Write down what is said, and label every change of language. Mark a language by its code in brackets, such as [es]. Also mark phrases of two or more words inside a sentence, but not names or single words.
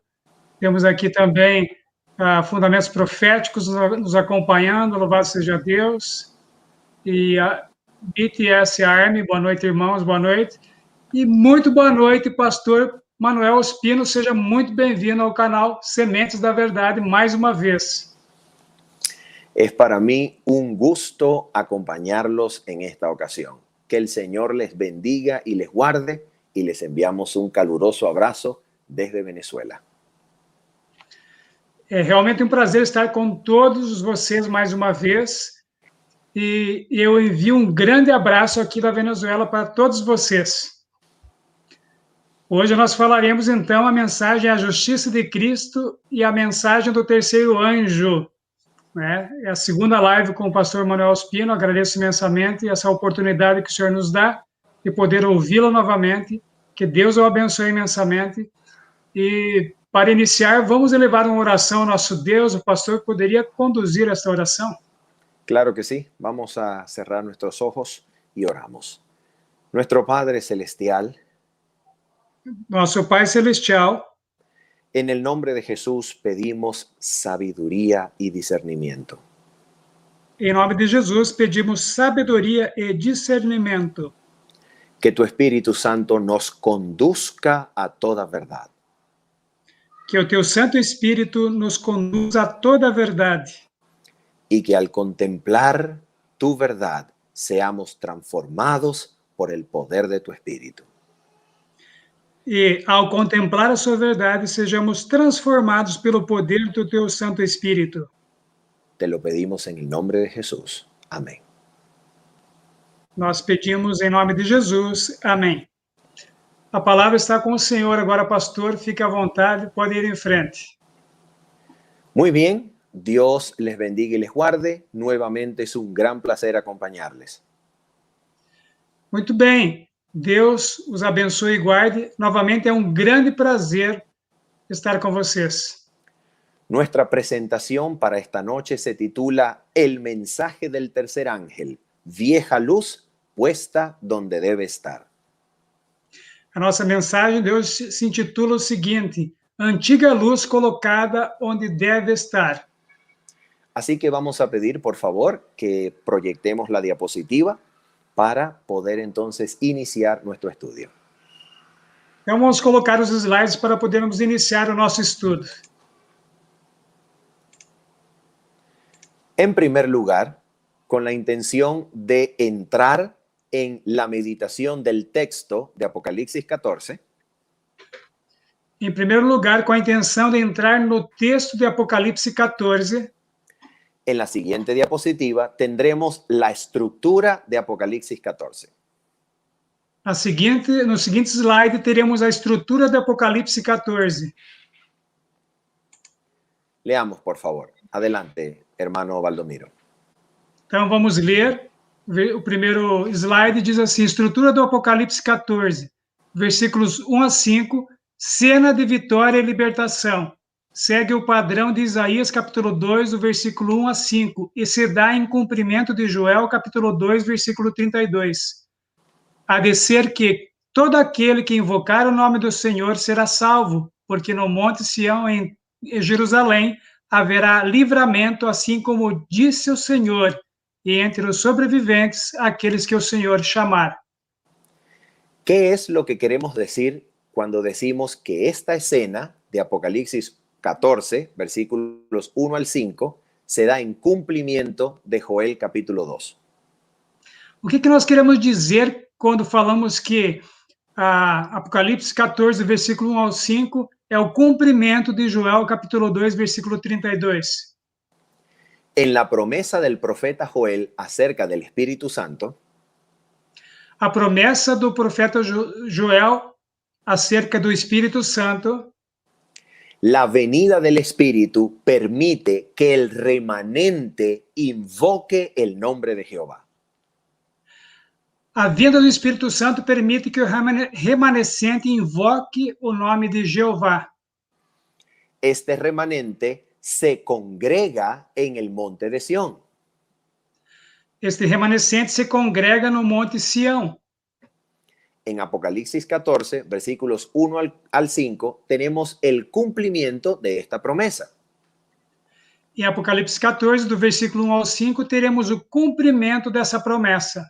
[pt] Temos aqui também Fundamentos Proféticos nos acompanhando, louvado seja Deus. E a BTS Army, boa noite, irmãos, boa noite. E muito boa noite, pastor Manuel Ospino, seja muito bem-vindo ao canal Sementes da Verdade mais uma vez. [es] Es para mí un gusto acompañarlos en esta ocasión. Que el Señor les bendiga y les guarde y les enviamos un caluroso abrazo desde Venezuela. [pt] É realmente um prazer estar com todos vocês mais uma vez e eu envio um grande abraço aqui da Venezuela para todos vocês. Hoje nós falaremos então a mensagem A Justiça de Cristo e a mensagem do terceiro anjo. É a segunda live com o pastor Manuel Ospino. Agradeço imensamente essa oportunidade que o Senhor nos dá de poder ouvi-lo novamente. Que Deus o abençoe imensamente. E para iniciar, vamos elevar uma oração ao nosso Deus. O pastor poderia conduzir esta oração? [es] Claro que sí. Vamos a cerrar nuestros ojos y oramos. Nuestro Padre Celestial, [pt] Nosso Pai Celestial, [es] en el nombre de Jesús pedimos sabiduría y discernimiento. [pt] em nome de Jesus, pedimos sabedoria e discernimento. [es] Que tu Espíritu Santo nos conduzca a toda verdad. [pt] Que o teu Santo Espírito nos conduza a toda a verdade. [es] Y que al contemplar tu verdad seamos transformados por el poder de tu Espíritu. [pt] E, ao contemplar a sua verdade, sejamos transformados pelo poder do teu Santo Espírito. [es] Te lo pedimos en el nombre de Jesús. Amén. [pt] Nós pedimos em nome de Jesus. Amém. A palavra está com o Senhor agora, pastor. Fique à vontade, pode ir em frente. [es] Muy bien. Dios les bendiga y les guarde. Nuevamente es un gran placer acompañarles. [pt] Muito bem. Deus os abençoe e guarde. Novamente é um grande prazer estar com vocês. [es] Nuestra presentación para esta noche se titula El mensaje del tercer ángel, vieja luz puesta donde debe estar. [pt] A nossa mensagem de hoje se intitula o seguinte: Antiga luz colocada onde deve estar. [es] Así que vamos a pedir, por favor, que proyectemos la diapositiva para poder entonces iniciar nuestro estudio. [pt] Então, vamos colocar os slides para podermos iniciar o nosso estudo. [es] En primer lugar, con la intención de entrar en la meditación del texto de Apocalipsis 14, [pt] Em primeiro lugar, com a intenção de entrar no texto de Apocalipse 14, [es] en la siguiente diapositiva tendremos la estructura de Apocalipsis 14. [pt] no seguinte slide, teremos a estrutura de Apocalipse 14. [es] Leamos, por favor. Adelante, hermano Valdomiro. [pt] Então, vamos ler. O primeiro slide diz assim: estrutura do Apocalipse 14, versículos 1 a 5, cena de vitória e libertação. Segue o padrão de Isaías, capítulo 2, do versículo 1 a 5, e se dá em cumprimento de Joel, capítulo 2, versículo 32. A de ser que todo aquele que invocar o nome do Senhor será salvo, porque no monte Sião, em Jerusalém, haverá livramento, assim como disse o Senhor, e entre os sobreviventes, aqueles que o Senhor chamar. [es] ¿Qué es lo que queremos decir cuando decimos que esta escena de Apocalipsis 14, versículos 1 al 5, se da en cumplimiento de Joel capítulo 2? [pt] O que nós queremos dizer quando falamos que Apocalipse 14, versículo 1 ao 5, é o cumprimento de Joel, capítulo 2, versículo 32? [es] En la promesa del profeta Joel acerca del Espíritu Santo, [pt] a promessa do profeta Joel acerca do Espírito Santo, [es] la venida del Espíritu permite que el remanente invoque el nombre de Jehová. [pt] A vinda do Espírito Santo permite que o remanescente invoque o nome de Jeová. [es] Este remanente se congrega en el monte de Sión. [pt] Este remanescente se congrega no Monte Sião. [es] En Apocalipsis 14, versículos 1 al 5, tenemos el cumplimiento de esta promesa. [pt] Em Apocalipse 14, do versículo 1 ao 5, teremos o cumprimento dessa promessa.